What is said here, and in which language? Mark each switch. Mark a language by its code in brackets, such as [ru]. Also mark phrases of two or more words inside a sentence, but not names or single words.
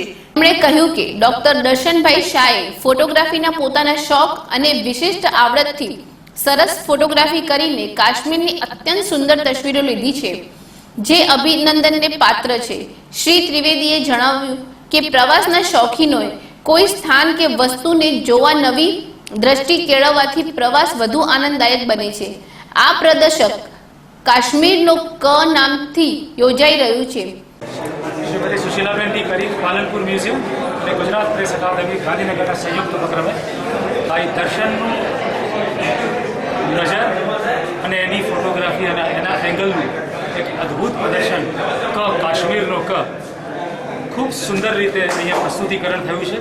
[gu] તેમણે કહ્યું કે ડોક્ટર દર્શનભાઈ શાહે ફોટોગ્રાફીના પોતાના શોખ અને વિશિષ્ટ આવડતથી સરસ ફોટોગ્રાફી કરીને કાશ્મીરની અત્યંત સુંદર તસવીરો લીધી છે, જે અભિનંદનને પાત્ર છે। શ્રી ત્રિવેદીએ જણાવ્યું કે પ્રવાસના શોખીનોએ કોઈ સ્થાન કે વસ્તુને જોવા નવી દ્રષ્ટિ કેળવવાથી પ્રવાસ વધુ આનંદદાયક બને છે। આ પ્રદર્શક કાશ્મીરનો ક નામથી યોજાઈ રહ્યું છે। श्रीमती सुशीलाबेन डी परीख पालनपुर म्यूजियम અને ગુજરાત પ્રેસ અકાદમી ગાંધીનગરના સંયુક્ત ઉપક્રમે આ દર્શનનું નજર અને એની ફોટોગ્રાફી અને એના એંગલનું એક અદ્ભુત પ્રદર્શન ક કાશ્મીરનો ક ખૂબ સુંદર રીતે અહીંયા પ્રસ્તુતિકરણ થયું છે।